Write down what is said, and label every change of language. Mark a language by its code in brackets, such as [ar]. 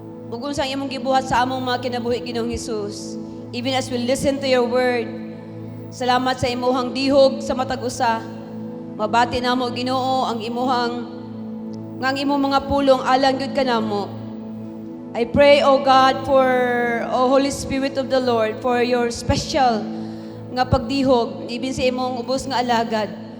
[ceb] Ug unsa ang imong gibuhat sa among mga kinabuhi Ginoong Hesus. [en] Even as we listen to your word. [ceb] Salamat sa imuhang dihog sa matag usa. Mabati namo Ginoo ang imong mga pulong alang gyud kanamo. [en] I pray, O God, for, O Holy Spirit of the Lord, for your special [ceb] nga pagdihog, ibin sa imong ubos nga alagad.